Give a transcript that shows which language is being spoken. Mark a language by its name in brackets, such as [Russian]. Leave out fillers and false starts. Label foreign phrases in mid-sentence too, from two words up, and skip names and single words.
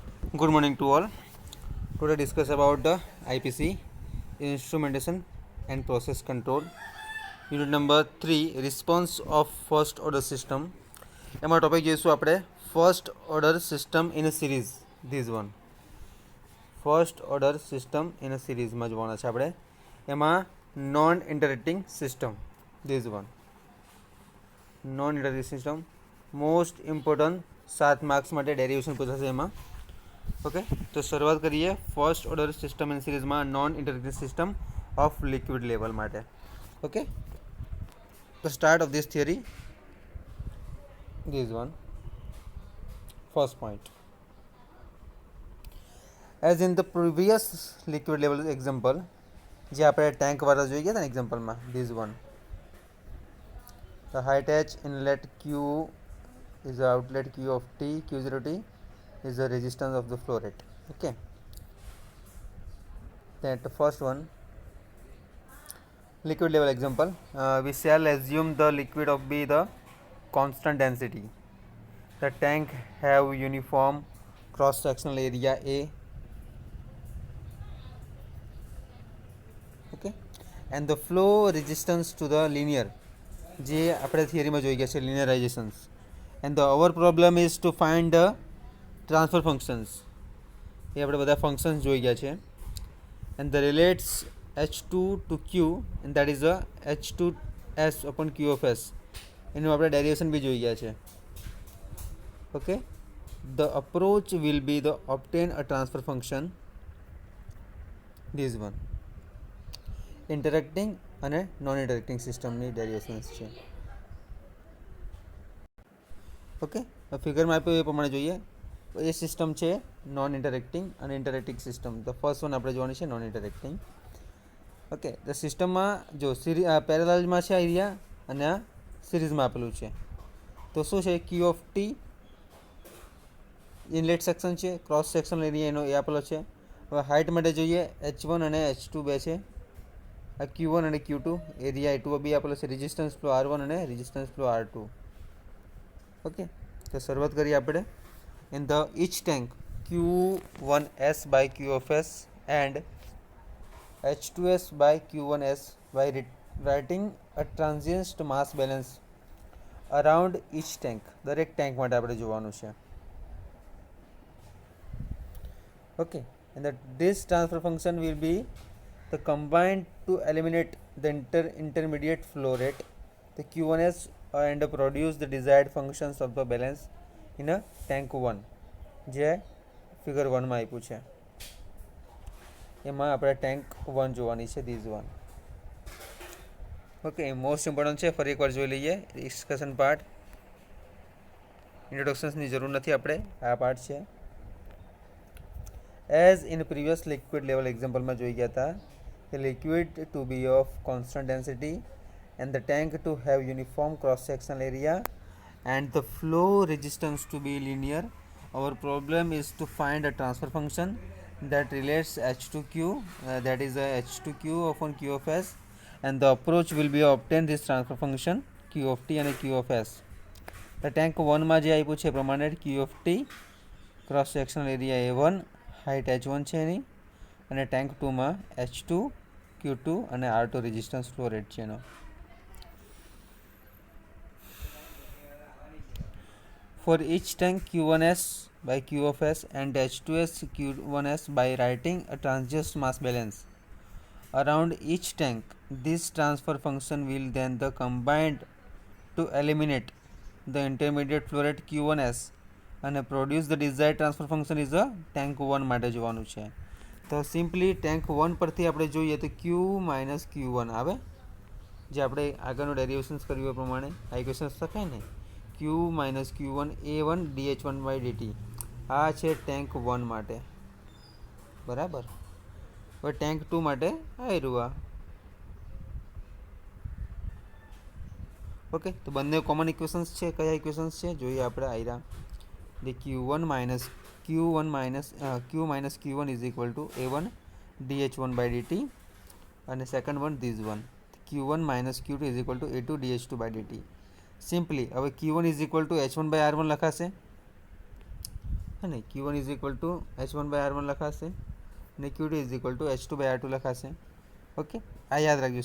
[English] Good morning to all. Today discuss about the IPC, Instrumentation and Process Control. Unit number 3, Response of First Order System. [Gujarati] એમાં ટોપિક જોઈશું આપણે [English] first order system in a series. this one first order system in a seriesમાં [Gujarati] જોવાના છે આપણે. [English] એમાં non interacting system. this one non interacting system most important 7 marks [Gujarati] માટે ડેરિવેશન પૂછાશે એમાં. ઓકે, તો શરૂઆત કરીએ [English] first order system in seriesમાં non interacting system of liquid level માટે. ઓકે, the start of this theory, this one, first point. As in the previous liquid level example, [Gujarati] જે આપણે ટેન્ક વાળા જોઈ ગયા હતા ને એક્ઝામ્પલમાં, [English] this one, the height h inlet q is the outlet q of t, q0t is the resistance of the flow rate. Okay, that the first one, liquid level example, we shall assume the liquid of be the constant density. The tank have uniform cross sectional area A. Okay, and the flow resistance to the linear, [Gujarati] જે આપણે થિયરીમાં જોઈ ગયા છે [English] linearizations, and the our problem is to find the transfer functions. [Gujarati] એ આપણે બધા functions જોઈ ગયા છે, [English] and the relates h2 to q, and that is the h2s upon q of s. [Gujarati] એનું આપણે ડેરિવેશન બી જોઈ ગયા છે. ઓકે, [English] the approach will be the obtain a transfer function, this one, interacting અને non interacting systemની derivations છે. [Gujarati] ઓકે, ફિગરમાં આપ્યું એ પ્રમાણે જોઈએ. એ સિસ્ટમ છે [English] non interacting [Gujarati] અને [English] interacting system. [Gujarati] તો [English] first one [Gujarati] આપણે જોવાની છે [English] non interacting. [Gujarati] ઓકે, તો સિસ્ટમમાં જો પેરેલલમાં છે એરિયા અને આ સિરીઝમાં આપેલું છે. તો શું છે, [English] q of t inlet section [Gujarati] છે, [English] cross sectional area [Gujarati] એનો એ આપેલો છે. હવે હાઇટ માટે જોઈએ h1 અને h2 બે છે, આ q1 અને q2, એરિયા એ2 બી આપેલો છે, [English] resistance flow [Gujarati] r1 અને [English] resistance flow [Gujarati] r2. ઓકે, તો શરૂઆત કરીએ આપણે. [English] in the each tank q1s by q of s and h2s by q1s by writing a transient mass balance around each tank. [Gujarati] દરેક ટેન્ક માટે આપણે જોવાનું છે. [English] Okay, and that this transfer function will be the combined to eliminate the intermediate flow rate, the q1s, and produce the desired functions of the balance in a tank 1, [Gujarati] જે ફિગર 1માં આપ્યું છે. એમાં આપણે ટેન્ક 1 જોવાની છે, [English] this one. [Gujarati] ઓકે, [English] most important [Gujarati] છે, ફરી એકવાર જોઈ લઈએ. [English] discussion part, [Gujarati] ઇન્ટ્રોડક્શન્સની જરૂર નથી આપણે, આ પાર્ટ છે. [English] as in previous liquid level exampleમાં [Gujarati] જોઈ ગયા હતા કે [English] liquid to be of constant density and the tank to have uniform cross sectional area and the flow resistance to be linear. Our problem is to find a transfer function that relates h to q, that is h to q upon q of s, and the approach will be obtain this transfer function q of t and q of s. The tank 1 [Gujarati] માં જે આપ્યું છે એ પ્રમાણે [English] q of t, cross sectional area a1, height h1 [Gujarati] છે એની, અને [English] tank 2 માં h2, q2 અને r2 resistance flow rate [Gujarati] છે એનો. [English] For each tank q1s by q of s and h2s q1s by writing a transient mass balance around each tank, this transfer function will then the combined to eliminate the intermediate flow rate q1s and produce the desired transfer function is a tank 1 [Gujarati] માટે જોવાનું છે. તો સિમ્પલી ટેન્ક 1 પરથી આપણે જોઈએ તો [English] q minus q1 [Gujarati] આવે, જે આપણે આગળનું ડેરિવેશન્સ કર્યું એ પ્રમાણે આ ઇક્વેશન્સ લખાય ને, [English] q minus q1 a1 dh1 by dt. [Gujarati] આ છે ટેન્ક 1 માટે, બરાબર. હવે ટેન્ક 2 માટે આવ્યું આ. ઓકે, તો બંને કોમન ઇક્વેશન્સ છે. કયા ઇક્વેશન્સ છે જોઈએ આપણે. [English] આયરા the q1 minus q1 is equal to a1 dh1 by dt, [Gujarati] અને સેકન્ડ વન [English] this one, q1 minus q2 is equal to a2 dh2 by dt. સિમ્પલી હવે q1 is equal to h1 by r1 [Gujarati] લખાશે, है ને [English] Q1 is equal to H1/R1 [Gujarati] લખાશે અને [English] Q2 is equal to H2/R2 લખાશે. [Gujarati] ઓકે, આ યાદ રાખજો.